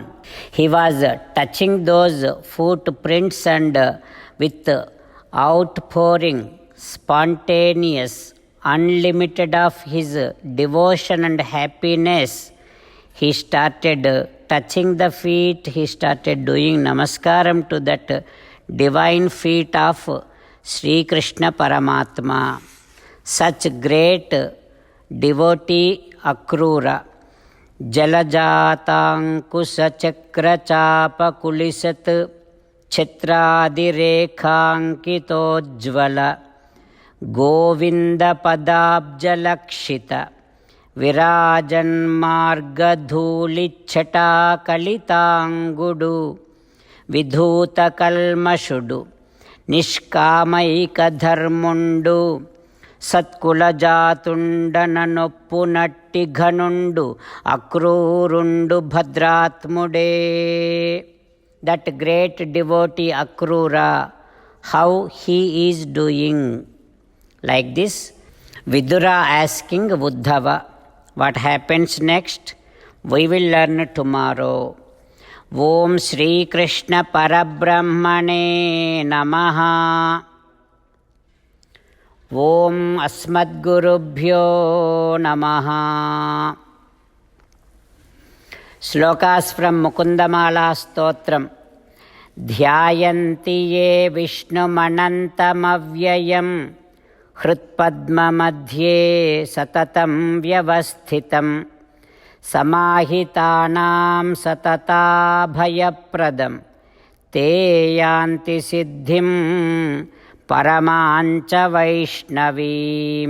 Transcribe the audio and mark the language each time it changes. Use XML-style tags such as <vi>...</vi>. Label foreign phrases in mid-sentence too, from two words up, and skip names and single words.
<en>He was touching those footprints and with outpouring, spontaneous, unlimited of his devotion and happiness, he started touching the feet, he started doing namaskaram to that divine feet of Sri Krishna Paramatma. Such great devotee Akrura, जलजाताङ्कुशचक्रचापकुलिसत्</en> <te>చిత్రాదిరేఖాంకితోజ్జ్వల గోవిందపదాబ్జలక్షిత విరాజన్మార్గధూళిచ్ఛటాకలితాంగుడు విధూతకల్మషుడు నిష్కామైకధర్ముండు సత్కులజాతుండననొప్పునట్టి ఘనుండు అక్రూరుండు భద్రాత్ముడే.</te> <en>That great devotee Akrura, How he is doing? like this Vidura asking Uddhava. What happens next? We will learn tomorrow.</en> <sa>ॐ श्री कृष्ण परब्रह्मणे नमः. ॐ अस्मद्गुरुभ्यो नमः.</sa> <en>Slokas from Mukundamala Stotram.</en> <sa>ध्यायन्ति ये विष्णुमनन्तमव्ययम् హృత్పద్మమధ్యే సతతం వ్యవస్థితం సమాహితానాం సతతాభయప్రదం తే యాంతి సిద్ధిం పరమాంచ వైష్ణవీం.</sa>